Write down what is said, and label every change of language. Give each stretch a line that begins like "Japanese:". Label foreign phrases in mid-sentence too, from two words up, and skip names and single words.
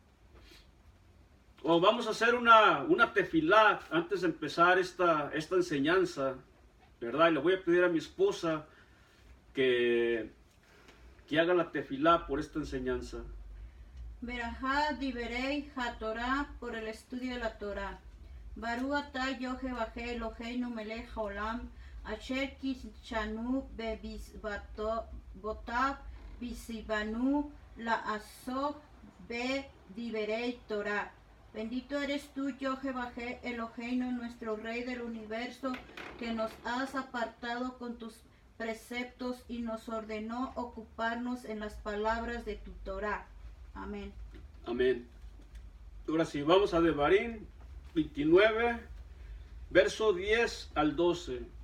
Spanish: O vamos a hacer una tefilá antes de empezar esta enseñanza, ¿verdad? Y le voy a pedir a mi esposa que haga la tefilá por esta enseñanza.
Hebrew: ברכה דברי התורה,
Spanish: por el estudio de la Torah.
Hebrew: ברוך אתה יהוה אלוהינו מלך העולם, אשר קדשנו במצוותיו וציוונו לעסוק בדברי תורה.
Spanish: Bendito eres tú, Jehová Eloheinu, nuestro Rey del universo, que nos has apartado con tus preceptos y nos ordenó ocuparnos en las palabras de tu Torah. Amén. Amén. Ahora sí, vamos a Devarim 29, verso 10 al 12.